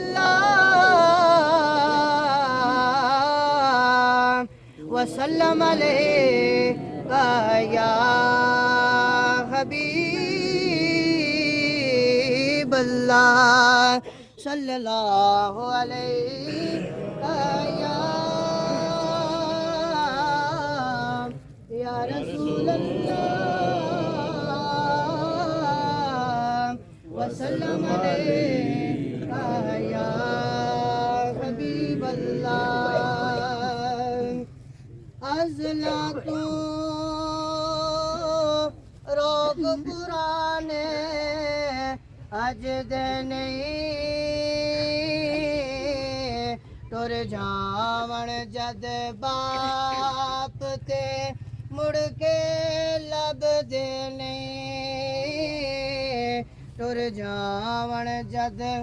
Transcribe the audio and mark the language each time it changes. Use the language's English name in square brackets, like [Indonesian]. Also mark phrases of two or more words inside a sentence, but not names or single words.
[Arabic] الله وسلم عليك يا حبيب الله صلى الله عليه يا رسول الله وسلم عليك يا حبيب الله أزلت [Punjabi] روگ پرانے اجد نہیں ٹر جاون جد باپ تے مڑ کے لب دے نہیں ٹر جاون جد